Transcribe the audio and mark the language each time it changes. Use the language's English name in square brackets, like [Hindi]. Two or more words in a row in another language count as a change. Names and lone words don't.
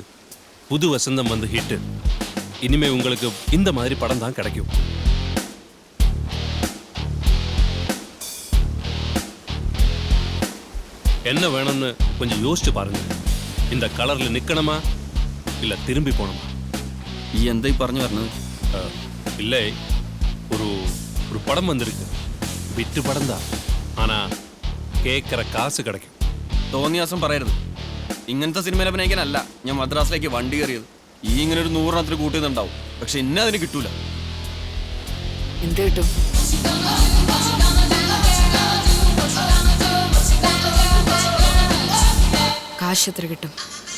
[Tamil] புது வசந்தம் வந்து ஹிட்டு. இனிமே உங்களுக்கு இந்த மாதிரி படம் தான் கிடைக்கும். என்ன வேணும்னு கொஞ்சம் யோசிச்சு பாருங்க. இந்த கலர்ல நிக்கணுமா இல்ல திரும்பி போகணுமா? [Malayalam] എന്തായി പറഞ്ഞു പറഞ്ഞത്? [Tamil] இல்லை, ஒரு படம் வந்திருக்கு. விட்டு படம் தான், ஆனா கேட்குற காசு கிடைக்கும். [Malayalam] തോന്നിയാസം പറയരുത്. ഇങ്ങനത്തെ സിനിമയിൽ അഭിനയിക്കാനല്ല ഞാൻ മദ്രാസിലേക്ക് വണ്ടി കയറിയത്. ഈ ഇങ്ങനെ ഒരു 100 കൂട്ടിയതുണ്ടാവും. പക്ഷെ ഇന്നെ അതിന് കിട്ടൂല. എന്ത് കിട്ടും? കാശ് എത്ര കിട്ടും?